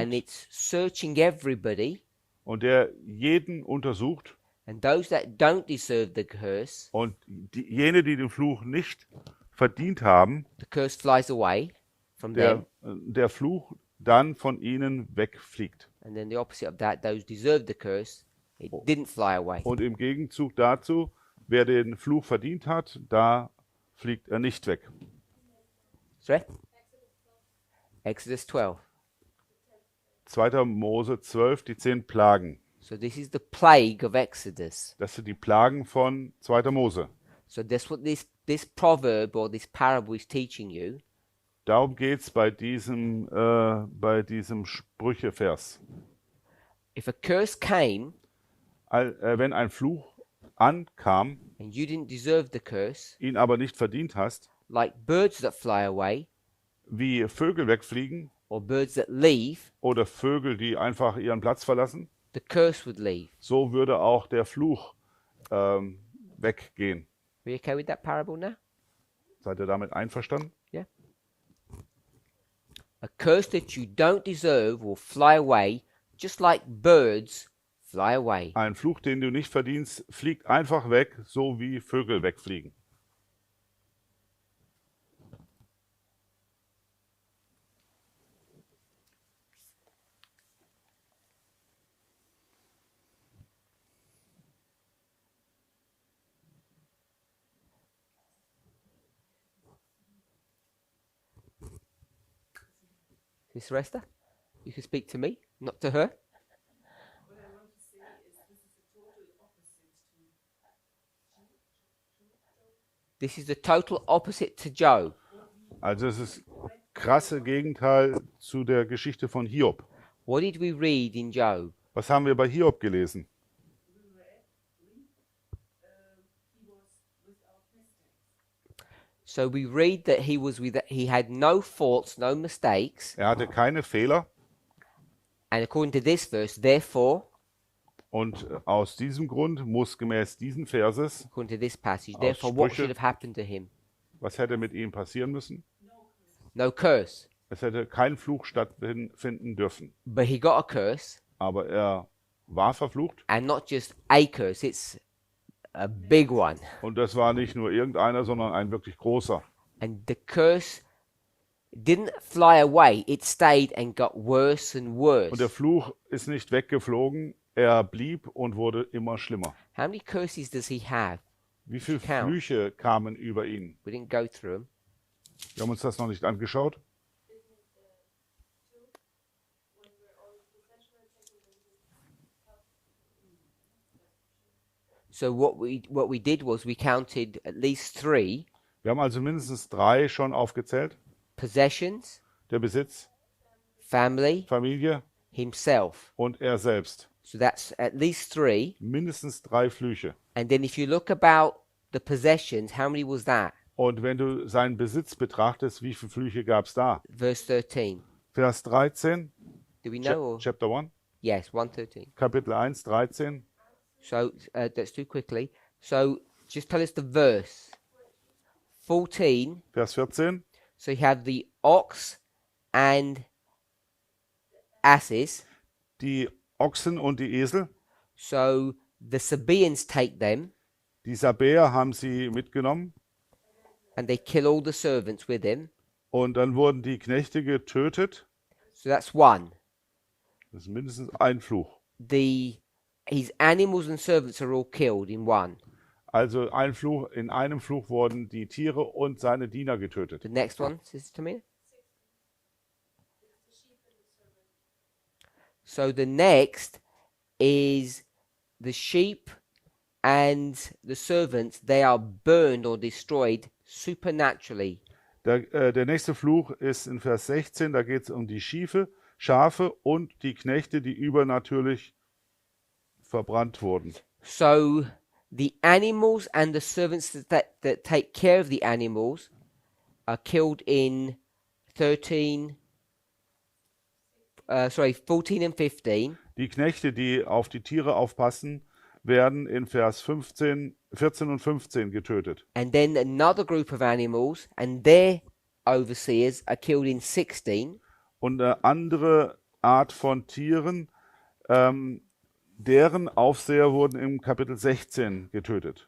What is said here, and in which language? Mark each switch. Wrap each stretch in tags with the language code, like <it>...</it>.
<en>and it's searching everybody,</en> <de>und der jeden untersucht</de> <en>and those that don't deserve the curse,</en> <de>und jene, die den Fluch nicht verdient haben,</de> <en>the curse flies away from them,</en> <de>der Fluch dann von ihnen wegfliegt.</de> <en>and then the opposite of that, those deserve the curse, it didn't fly away.</en> <de>Und im Gegenzug dazu, wer den Fluch verdient hat, da fliegt er nicht weg.</de> <en>Sorry? Exodus 12.</en> <de>2. Mose 12, die 10 Plagen.</de> <en>So this is the plague of Exodus.</en> <de>Das sind die Plagen von 2. Mose.</de> <en>So that's what this proverb or this parable is teaching you.</en> <de>Darum geht es bei diesem Sprüchevers.</de> <en>If a curse came</en> <de>Wenn ein Fluch ankam,</de> <en>and you didn't deserve the curse,</en> <de>ihn aber nicht verdient hast,</de> <en>like birds that fly away,</en> <de>wie Vögel wegfliegen</de> <en>or birds that leave,</en> <de>oder Vögel, die einfach ihren Platz verlassen,</de> <en>the curse would leave.</en> <de>so würde auch der Fluch weggehen.</de> <en>Are you okay with that parable now?</en> <de>Seid ihr damit einverstanden?</de> <en>Yeah. A curse that you don't deserve will fly away, just like birds fly away.</en> <de>Ein Fluch, den du nicht verdienst, fliegt einfach weg, so wie Vögel wegfliegen.</de> <en>Miss Resta, you can speak to me, not to her. What I want to say is this is a total opposite to This is the total opposite to Job.</en> <de>Also es ist krasse Gegenteil zu der Geschichte von Hiob.</de> <en>What did we read in Job?</en> <de>Was haben wir bei Hiob gelesen?</de> <en>he was without mistakes. So we read that he had no faults, no mistakes,</en> <de>Er hatte keine Fehler</de> <en>and according to this verse, therefore,</en> <de>und aus diesem Grund muss gemäß diesen Verses,</de> <en>according to this passage,</en> <de>Aus</de> <en>therefore what</en> <de>Sprüche.</de> <en>should have happened to him?</en> <de>was hätte mit ihm passieren müssen?</de> <en>No curse.</en> <de>Es hätte kein Fluch stattfinden dürfen.</de> <en>But he got a curse,</en> <de>Aber er war verflucht</de> <en>and not just a curse, it's a big one.</en> <de>und das war nicht nur irgendeiner, sondern ein wirklich großer.</de> <en>And the curse didn't fly away, it stayed and got worse and worse.</en> <de>Und der Fluch ist nicht weggeflogen, er blieb und wurde immer schlimmer.</de> <en>How many curses does he have?</en> <de>Wie viele</de> <en>Count.</en> <de>Flüche kamen über ihn?</de> <en>We didn't go through them.</en> <de>Wir haben uns das noch nicht angeschaut.</de> <en>When we're all possession taken So what we did was we counted at least 3</en> <de>Wir haben also mindestens 3 schon aufgezählt.</de> <en>possessions,</en> <de>Der Besitz,</de> <en>family,</en> <de>Familie</de> <en>himself.</en> <de>und er selbst.</de> <en>So that's at least 3.</en> <de>Mindestens 3 Flüche.</de> <en>And then if you look about the possessions, how many was that?</en> <de>Und wenn du seinen Besitz betrachtest, wie viele Flüche gab es da?</de> <en>Verse 13.</en> <de>Vers 13,</de> <en>Do we know? Or? Chapter 1, Yes, 113.</en> <de>Kapitel 1, 13.</de> <en>So let's do quickly. So just tell us the verse. 14.</en> <de>Vers 14,</de> <en>So you have the ox and asses.</en> <de>die Ochsen und die Esel.</de> <en>So the Sabaeans take them</en> <de>Die Sabäer haben sie mitgenommen</de> <en>and they kill all the servants with him.</en> <de>und dann wurden die Knechte getötet.</de> <en>So that's one.</en> <de>Das ist mindestens ein Fluch.</de> <en>His animals and servants are all killed in one.</en> <de>Also ein Fluch, in einem Fluch wurden die Tiere und seine Diener getötet.</de> <en>The next one, Sister Tamina. So the next is the sheep and the servants. They are burned or destroyed supernaturally.</en> <de>Der nächste Fluch ist in Vers 16, da geht es um die Schafe und die Knechte, die übernatürlich verbrannt wurden.</de> <en>So the animals and the servants that take care of the animals are killed in 14 and 15.</en> <de>Die Knechte, die auf die Tiere aufpassen, werden in Vers 14 und 15 getötet.</de> <en>And then another group of animals and their overseers are killed in 16.</en> <de>Und eine andere Art von Tieren, deren Aufseher wurden im Kapitel 16 getötet.</de>